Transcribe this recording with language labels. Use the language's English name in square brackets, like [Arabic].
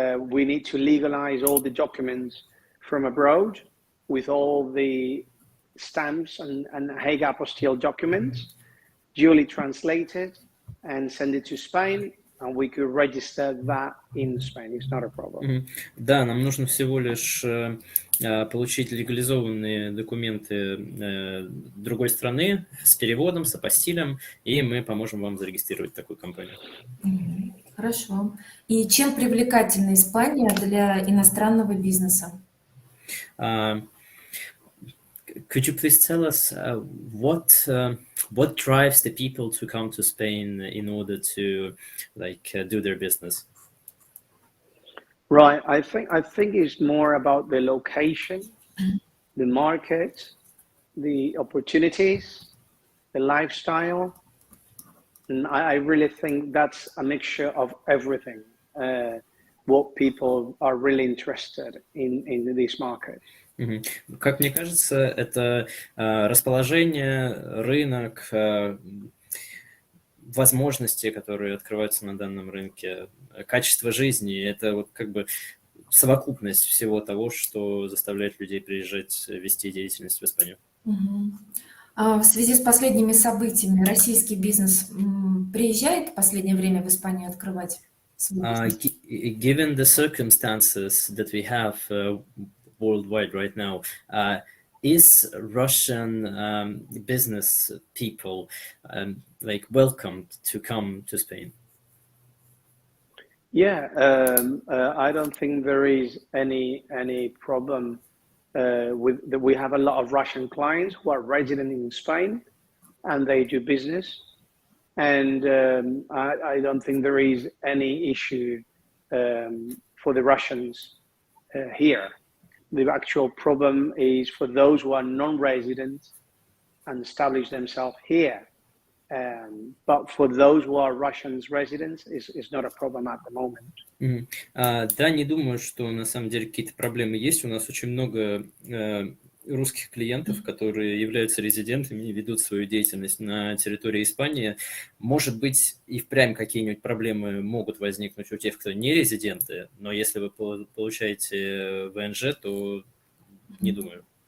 [English] We need to legalize all the documents from abroad with all the stamps and Hague apostille documents, duly translated, and send it to Spain, and we could register that in Spain. It's not a problem. [Russian] Да, нам нужно всего лишь получить легализованные документы другой страны с переводом, с апостилем, и мы поможем вам зарегистрировать такую компанию. Хорошо. И чем привлекательна Испания для иностранного бизнеса? [English] Could you please tell us what drives the people to come to Spain in order to do their business? Right. I think it's more about the location, the market, the opportunities, the lifestyle. And I really think that's a mixture of everything, what people are really interested in this market. [Russian] Как мне кажется, это расположение, рынок, возможности, которые открываются на данном рынке, качество жизни. Это вот как бы совокупность всего того, что заставляет людей приезжать, вести деятельность в Испанию. В связи с последними событиями российский бизнес приезжает в последнее время в Испанию открывать свой бизнес? [English] Given the circumstances that we have worldwide right now, is Russian business people welcomed to come to Spain? Yeah, I don't think there is any problem with that. We have a lot of Russian clients who are resident in Spain, and they do business, and I don't think there is any issue for the Russians here. The actual problem is for those who are non-resident and establish themselves here. But for those who are Russian residents, it's not a problem at the moment. [Russian] Да, не думаю, что на самом деле какие-то проблемы есть. У нас очень много русских клиентов, которые являются резидентами и ведут свою деятельность на территории Испании. Может быть, и впрямь какие-нибудь проблемы могут возникнуть у тех, кто не резиденты, но если вы получаете ВНЖ, то не думаю.